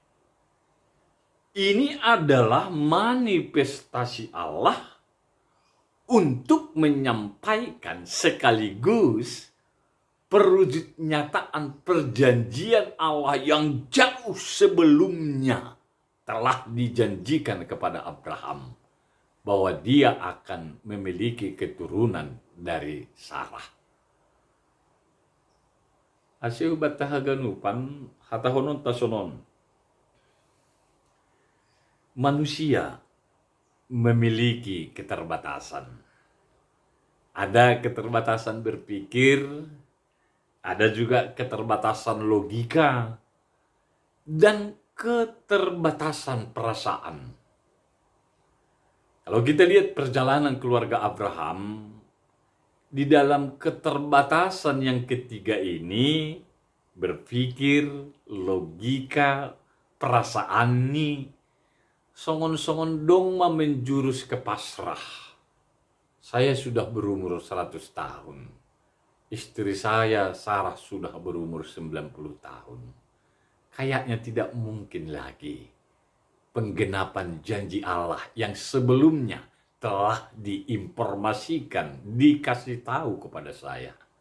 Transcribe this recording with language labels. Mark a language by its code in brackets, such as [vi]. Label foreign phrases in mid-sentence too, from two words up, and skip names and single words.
[id] Ini adalah manifestasi Allah untuk menyampaikan sekaligus perwujud nyataan perjanjian Allah yang jauh sebelumnya telah dijanjikan kepada Abraham bahwa dia akan memiliki keturunan dari Sarah. [bts] Asiu batahaganupan hatahonon tasonon. [id] Manusia memiliki keterbatasan. Ada keterbatasan berpikir, ada juga keterbatasan logika, dan keterbatasan perasaan. Kalau kita lihat perjalanan keluarga Abraham, di dalam keterbatasan yang ketiga ini, berpikir, logika, perasaan nih, [bts] songon-songon dong [id] menjurus ke pasrah. Saya sudah berumur 100 tahun. Istri saya, Sarah, sudah berumur 90 tahun. Kayaknya tidak mungkin lagi penggenapan janji Allah yang sebelumnya telah diinformasikan, dikasih tahu kepada saya.